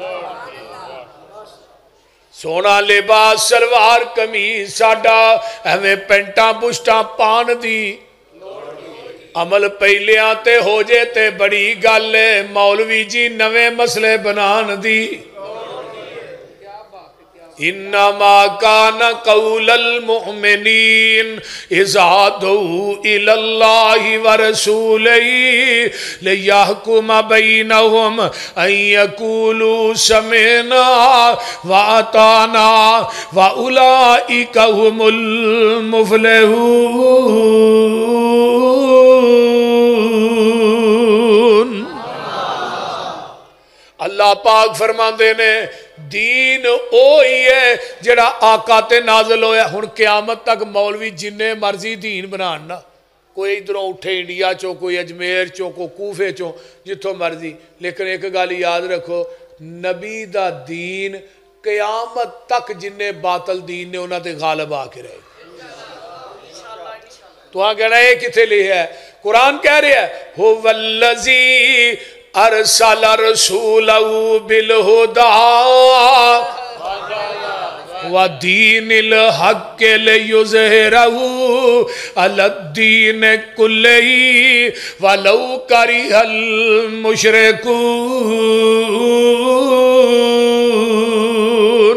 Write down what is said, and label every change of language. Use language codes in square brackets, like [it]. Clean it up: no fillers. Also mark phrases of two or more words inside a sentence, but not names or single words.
[pa] سوہنا لباس شلوار قمیض ساڈا ایویں پینٹاں بشرٹاں پان دی عمل پہلیاں تے ہو جے تے بڑی گل ہے مولوی جی نویں مسلے بنان دی [ar] إنما كان قول المؤمنين إذا دعوا إلى الله ورسوله ليحكم بينهم أن يقولوا سمعنا وأطعنا وأولئك هم المفلحون. [pa] اللہ پاک فرماتے نے دین او ہی ہے جیہڑا آقا تے نازل ہویا. ہن قیامت تک مولوی جنے مرضی دین بنان نا، کوئی ادھروں اٹھے انڈیا چوں، کوئی اجمیر چوں، کوئی کوفے چوں، جتھوں مرضی، لیکن ایک گل یاد رکھو، نبی دا دین قیامت تک جنے باطل دین نے انہاں تے غالب آ کے رہے. تہاں کہنا یہ کتھے لکھا ہے? قرآن کہہ رہا ہے [ar] هو الذي أرسل رسوله بالهدى ودين الحق ليظهره على الدين كله ولو كره المشركون.